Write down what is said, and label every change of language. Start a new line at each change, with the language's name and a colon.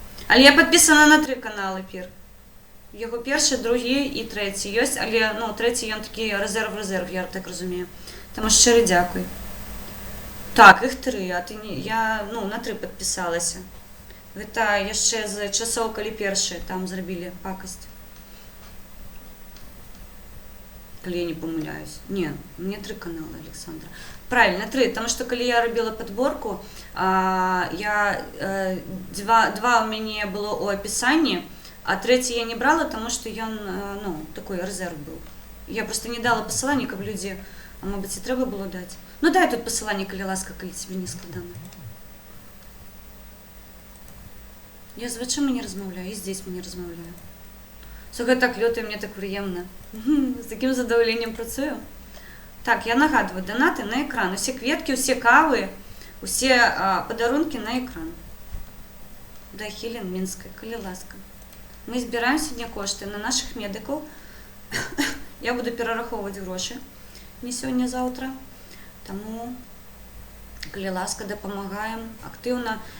Ukrainian: Але я підписана на 3 канали, Пір. Його перший, другий і третій є, але ну, третій він такий резерв, я так розумію. Тому щиро дякую. Так, їх 3, а ти не, я ну, на 3 підписалася. Це ще з часов, коли перші там зробили пакость.
Belarusian: Калі я не памыляюсь. Не, мне 3 каналы, Александра.
Russian: Правильно, 3, потому что
Belarusian: калі я робила подборку, два у мяне было у опісанні, а 3 я не брала, тому що ён, ну,
Russian: такой резерв был.
Belarusian: Я просто не дала посылання, каб людзі, а мабыць, і трэба было даць. Ну дай тут посыланне, калі ласка, калі тебе не складана. Я з вачыма не размаўляю, і з дзецьмі не размаўляю. Слухай, так лётаю, мне так прыемна. З такім задаволеннем працую. Так, я нагадваю, донаты на экран. Усе кветкі, усе кавы, усе падарункі на экран. Да, Хелен Мінскай, калі ласка. Мы збіраем сёння кошты на нашых медыкаў. Я буду перарахоўваць грошы. Не сёння-заўтра. Таму, калі ласка, дапамагаем актыўна.